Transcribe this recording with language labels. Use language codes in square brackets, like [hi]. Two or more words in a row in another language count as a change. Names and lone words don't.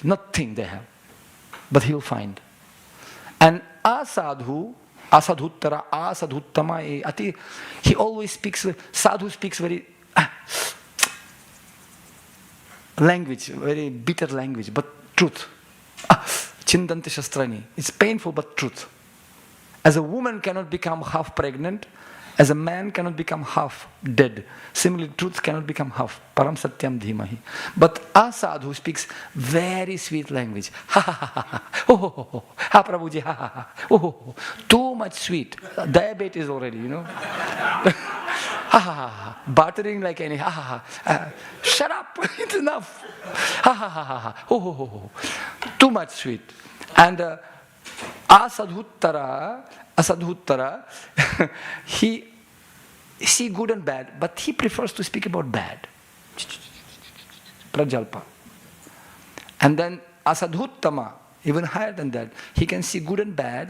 [en] Nothing they have. But he will find. And Asadhu, Asadhuttara, Asadhuttama, Ati, he always speaks, Sadhu speaks very language, very bitter language, but truth. [sa] Chindanti Shastrani. [en] It's painful but truth. As a woman cannot become half pregnant, As a man cannot become half dead, similarly truth cannot become half. [sa] Param satyam dhimahi. [en] But a sadhu speaks very sweet language. Ha ha ha ha. Oh ho ho ho. Ha Prabhuji. Ha ha ha. Oh ho ho. Too much sweet. Diabetes already, Ha ha ha ha. Bartering like any. Ha ha ha. Shut up. It's enough. Ha ha ha ha ha. Oh ho ho ho. Too much sweet. And Asadhuttara, he see good and bad, but he prefers to speak about bad. Prajalpa. And then Asadhuttama, even higher than that, he can see good and bad.